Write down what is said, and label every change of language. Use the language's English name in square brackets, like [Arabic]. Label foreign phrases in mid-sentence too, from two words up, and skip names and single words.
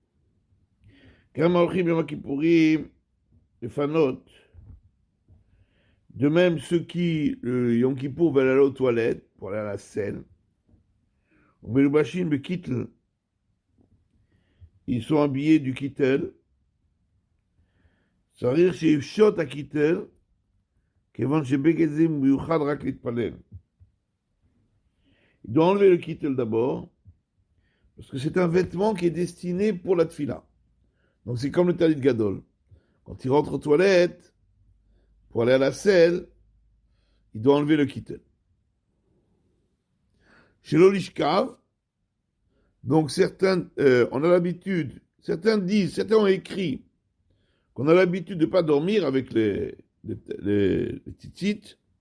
[French] De même, ceux qui, le Yom Kippour, veulent aller aux toilettes, pour aller à la selle, ils sont habillés du kittel. [Hebrew] צריך שיפשוט הכיתר, כיוון שבגד זה מיוחד רק להתפלל. [French] Il doit enlever le kittel d'abord, parce que c'est un vêtement qui est destiné pour la tfila. Donc c'est comme le talit gadol. Quand il rentre aux toilettes, pour aller à la selle, il doit enlever le kittel. Chez l'olishkav, donc certains, on a l'habitude, certains ont écrit, qu'on a l'habitude de ne pas dormir avec les tzitzit.